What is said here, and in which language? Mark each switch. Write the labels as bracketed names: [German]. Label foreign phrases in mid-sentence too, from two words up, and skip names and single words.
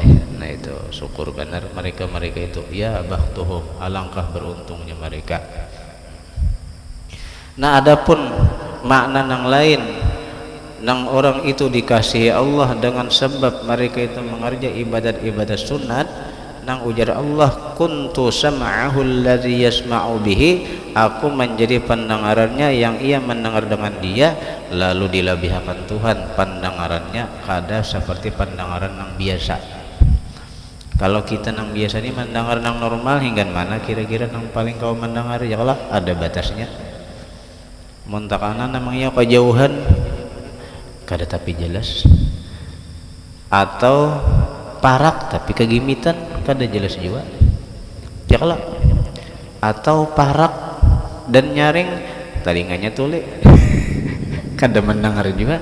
[Indonesian] Nah itu syukur benar mereka itu, [Arabic] يا بختهم, [Indonesian] alangkah beruntungnya mereka. [Banjar] Nah adapun makna yang lain nang orang itu dikasihi Allah dengan sebab mereka itu mengerjakan ibadat sunat, nang ujar Allah, [Arabic] كنت سمعه الذي يسمع به, [Indonesian] aku menjadi pendengarannya yang ia mendengar dengan dia. Lalu dilebihkan Tuhan pendengarannya kada seperti pendengaran yang biasa. [Banjar] Kalau kita nang biasa ini mendengar nang normal hingga mana kira-kira nang paling kau mendengar, ya Allah ada batasnya. Muntakana namanya kejauhan kada tapi jelas, atau parak tapi kegimitan kada jelas juga, ya kalau atau parak dan nyaring telinganya tuli kada mendengar juga.